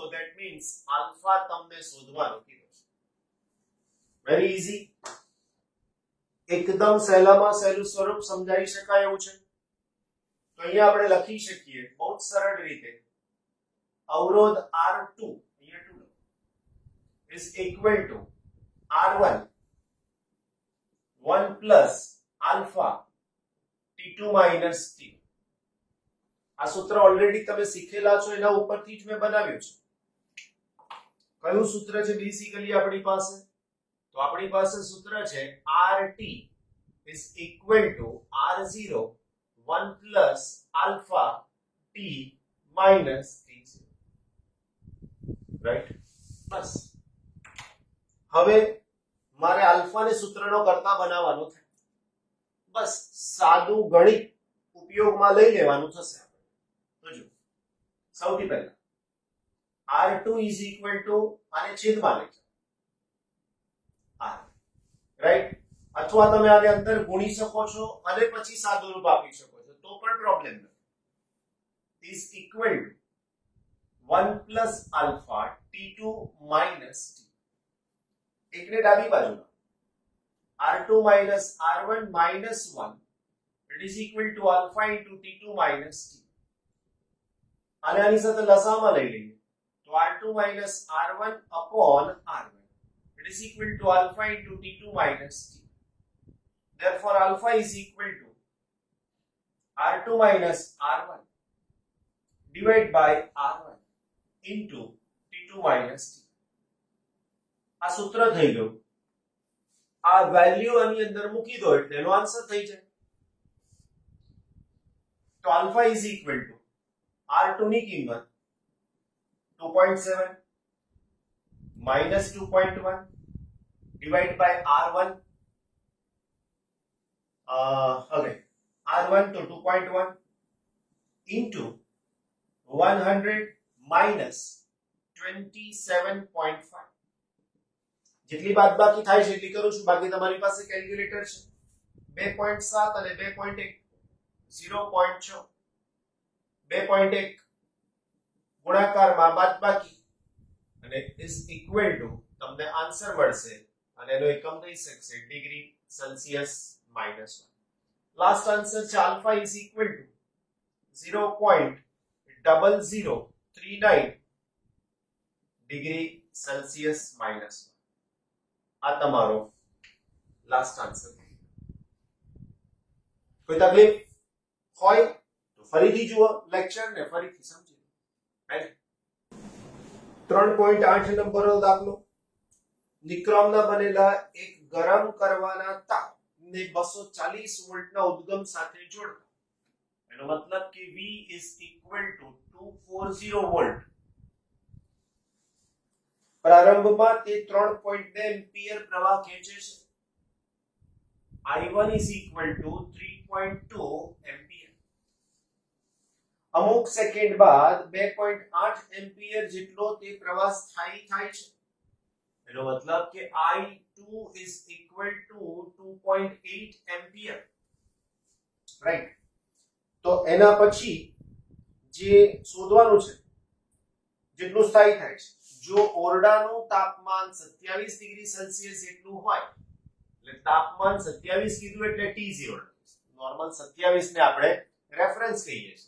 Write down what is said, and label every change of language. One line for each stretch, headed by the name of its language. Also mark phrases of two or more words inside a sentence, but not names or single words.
English: that means
Gujarati: આલ્ફા તમને શોધવાનો કીધો છે.
English: very easy,
Gujarati: એકદમ સહેલામાં સહેલું સ્વરૂપ સમજાવી શકાય એવું છે. તો અહીંયા આપણે લખી શકીએ બહુ જ સરળ રીતે.
English: અવરોધ R2 અહીંયા 2 is equal to R1 1 plus alpha T2 minus T.
Gujarati: આ સૂત્ર ઓલરેડી તમે શીખેલા છો, એના ઉપરથી જ મેં બનાવ્યું છે. કયું સૂત્ર છે બેસિકલી આપણી પાસે? તો આપણી પાસે સૂત્ર છે
English: RT is equal to R0 1 plus alpha T minus T0,
Gujarati: રાઈટ. બસ હવે મારે આલ્ફાને સૂત્રનો કરતા બનાવવાનો છે. બસ સાદું ગણિત ઉપયોગમાં લઈ લેવાનું થશે. તો જો સૌથી પહેલા
English: R2 is equal to
Gujarati: આને છેદમાં લઈ જાઓ R, રાઈટ. અથવા તમે આને અંદર ગુણી શકો છો અને પછી સાદું રૂપ આપી શકો છો તો પણ પ્રોબ્લેમ નથી.
English: is equal to 1 plus alpha t2 minus t.
Gujarati: એકને ડાબી બાજુમાં
English: r2 minus r1 minus 1 it is equal to alpha into t2 minus t.
Gujarati: અને આની સાથે લસામાં લઈ લઈએ તો
English: r2 minus r1 upon r1 it is equal to alpha into t2 minus t. Therefore alpha is equal to r2 minus r1 divided by r1 into t2 minus t.
Gujarati: આ સૂત્ર થઈ ગયું. આ વેલ્યુ આની અંદર મૂકી દો એટલે એનો આન્સર થઈ જાય.
English: તો alpha is equal to r2
Gujarati: ની કિંમત
English: 2.7 minus 2.1 divided by r1 r1 to 2.1 into 100 minus 27.5.
Gujarati: જેટલી બાદબાકી થાય છે એટલી કરું છું, બાકી તમારી પાસે કેલ્ક્યુલેટર છે. 2.7 અને 2.1 0.6 2.1 ગુણાકારમાં બાદબાકી અને
English: is equal to
Gujarati: તમને આન્સર મળશે અને એનો એકમ થઈ શકશે
English: degree Celsius
Gujarati: -1.
English: last answer છે આલ્ફા is equal to 0.0039 degree Celsius -1.
Gujarati: આ તમારો
English: last answer.
Gujarati: કોઈ તકલીફ હોય તો ફરીથી જુઓ લેક્ચર ને ફરીથી સમજી લો. 3.8 નંબરનો દાખલો. નિક્રોમના બનેલા એક ગરમ કરવાના તાપ ને 240 વોલ્ટના ઉદ્ગમ સાથે જોડતા. એનો મતલબ કે
English: V is equal to 240 વોલ્ટ.
Gujarati: પ્રારંભમાં તે 3.2 એમ્પિયર પ્રવાહ ખેંચે છે.
English: I1 is equal to 3.2 એમ્પિયર.
Gujarati: અમુક સેકન્ડ બાદ 2.8 એમ્પિયર જેટલો તે પ્રવાહ સ્થાયી થાય છે. એનો મતલબ કે
English: I2 is equal to 2.8 એમ્પિયર. રાઈટ.
Gujarati: તો એના પછી જે શોધવાનું છે જેટલું સ્થાયી થાય છે. જો ઓરડાનું તાપમાન 27 ડિગ્રી સેલ્સિયસ જેટલું હોય એટલે તાપમાન 27 કીધું એટલે T0 નોર્મલ 27 ને આપણે રેફરન્સ કહીએ છીએ.